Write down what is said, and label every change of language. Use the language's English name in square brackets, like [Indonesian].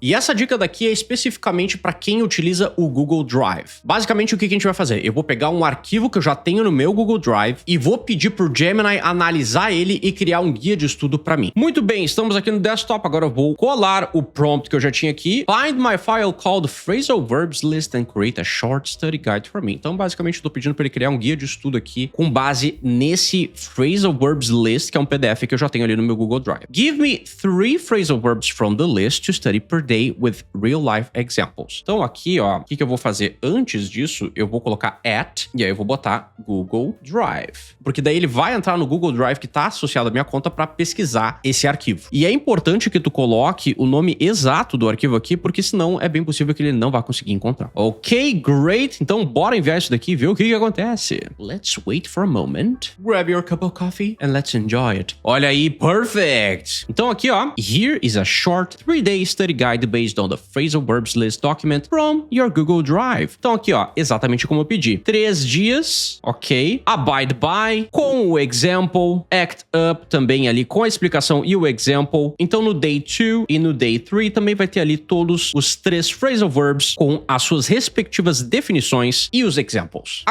[Portuguese] E essa dica daqui é especificamente para quem utiliza o Google Drive. Basicamente o que a gente vai fazer? Eu vou pegar um arquivo que eu já tenho no meu Google Drive e vou pedir pro Gemini analisar ele e criar um guia de estudo para mim. Muito bem, estamos aqui no desktop, agora eu vou colar o prompt que eu já tinha aqui. [English] Find my file called Phrasal Verbs List and create a short study guide for me. [Portuguese] Então, basicamente, eu tô pedindo para ele criar um guia de estudo aqui com base nesse Phrasal Verbs List, que é um PDF que eu já tenho ali no meu Google Drive. [English] Give me 3 phrasal verbs from the list to study per day with real life examples. [Portuguese] Então, aqui, ó, o que eu vou fazer antes disso? Eu vou colocar at, e aí eu vou botar Google Drive. Porque daí ele vai entrar no Google Drive que tá associado à minha conta para pesquisar encontrar esse arquivo. E é importante que tu coloque o nome exato do arquivo aqui, porque senão é bem possível que ele não vá conseguir encontrar. [English] Ok, great. [Portuguese] Então bora enviar isso daqui e ver o que acontece. [English] Let's wait for a moment. Grab your cup of coffee and let's enjoy it. [Portuguese] Olha aí, [English] perfect. [Portuguese] Então aqui, ó. [English] Here is a short 3-day study guide based on the phrasal verbs list document from your Google Drive. [Portuguese] Então aqui, ó, exatamente como eu pedi. 3 dias, ok. Abide by, com o example. Act up, também ali com a explicação e o example. Então no day 2 e no day 3 também vai ter ali todos os 3 phrasal verbs com as suas respectivas definições e os examples.